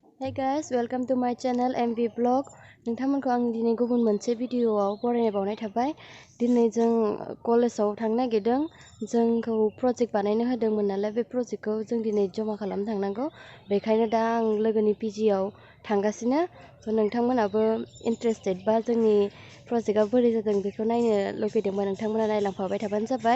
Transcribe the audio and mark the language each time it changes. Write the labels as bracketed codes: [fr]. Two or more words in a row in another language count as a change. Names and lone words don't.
[en] Hey guys, welcome to my channel M.B Blog. [brx] नोंथांमोनखौ आं दिनै गुबुन मोनसे भिडिअआव बरायनाय बावनाय थाबाय। दिनै जों कलेजाव थांनो नागिरदों। जोंखौ प्रजेक्ट बानायनो होदोंमोन नालाय बे प्रजेक्टखौ जों दिनै जमा खालामनो थांनांगौ। बेखायनो दा आं लोगोनि पिजिआव थांगासिनो। नोंथांमोनाबो इन्टारेस्टेड बा जोंनि प्रजेक्टआ बोरै जादों बेखौ नायनो लुगैदोंबा नोंथांमोना नायलांफाबाय थाबानो जाबाय।